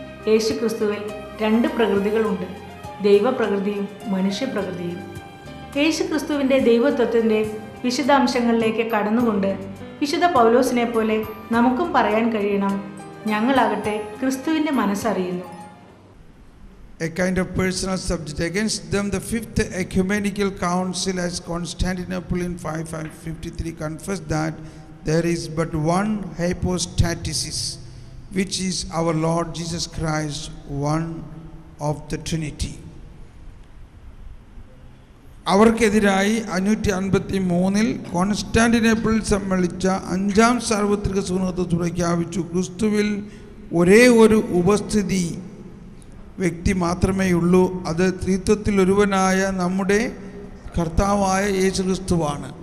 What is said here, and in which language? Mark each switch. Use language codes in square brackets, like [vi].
[ml] യേശു ക്രിസ്തുവിൽ രണ്ട് പ്രകൃതികളുണ്ട്, ദൈവപ്രകൃതിയും മനുഷ്യപ്രകൃതിയും. യേശു ക്രിസ്തുവിൻ്റെ ദൈവത്വത്തിൻ്റെ വിശദാംശങ്ങളിലേക്ക് കടന്നുകൊണ്ട് വിശുദ്ധ പൗലോസിനെ പോലെ നമുക്കും പറയാൻ കഴിയണം, ഞങ്ങളാകട്ടെ ക്രിസ്തുവിൻ്റെ മനസ്സറിയുന്നു. [en] A kind of personal subject. Against them the Fifth Ecumenical Council as Constantinople in 553 confessed that there is but one hypostasis, which is our Lord Jesus Christ, one of the Trinity. [ml] അവർക്കെതിരായി 553 കോൺസ്റ്റാന്റിനോപ്പിളിൽ സമ്മേളിച്ച അഞ്ചാം സാർവത്രിക സുന്നത്ത് പ്രഖ്യാപിച്ചു, ക്രിസ്തുവിൽ ഒരേ ഒരു ഉപസ്ഥിതി വ്യക്തി മാത്രമേ ഉള്ളൂ, അത് ത്രിത്വത്തിൽ ഒരുവനായ നമ്മുടെ കർത്താവായ യേശു ക്രിസ്തുവാണ്.